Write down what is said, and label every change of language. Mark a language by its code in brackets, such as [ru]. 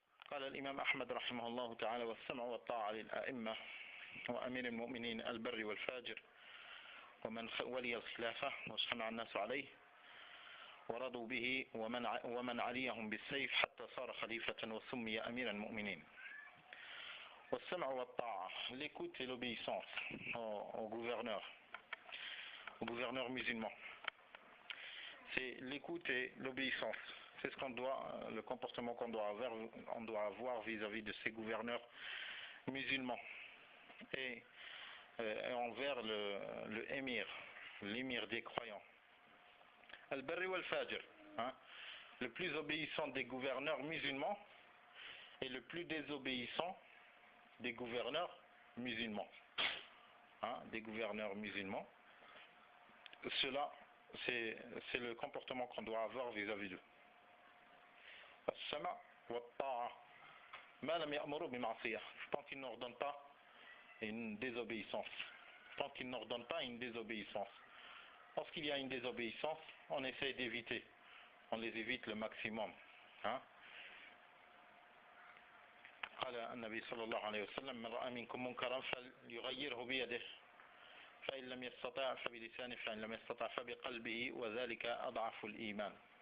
[ar] قال الإمام أحمد رحمه الله تعالى: والسمع والطاعة للأئمة وأمير المؤمنين البر والفاجر ومن ولي الخلافة واجتمع الناس عليه ورضوا به ومن عليهم بالسيف حتى صار خليفة وسمي أمير المؤمنين. والسمع والطاعة, [fr] l'écoute et l'obéissance au gouverneur musulman. C'est l'écoute et l'obéissance. C'est le comportement qu'on doit avoir vis-à-vis de ces gouverneurs musulmans et envers le émir, l'émir des croyants. [ar] Al-Barri wal-Fajr, [fr] le plus obéissant des gouverneurs musulmans et le plus désobéissant des gouverneurs musulmans. Des gouverneurs musulmans. Cela, c'est le comportement qu'on doit avoir vis-à-vis d'eux. [ar] As-sama wa ta'a ma lam ya'muru bi ma'siyah, [fr] tant qu'ils n'ordonnent pas une désobéissance. Tant qu'ils n'ordonnent pas une désobéissance. Lorsqu'il y a une désobéissance, on essaie d'éviter. On les évite le maximum. [ar] قال النبي صلى الله عليه وسلم: من رأى منكم منكرا فليغيره بيده فإن لم يستطع فبلسانه فإن لم يستطع فبقلبه وذلك أضعف الإيمان.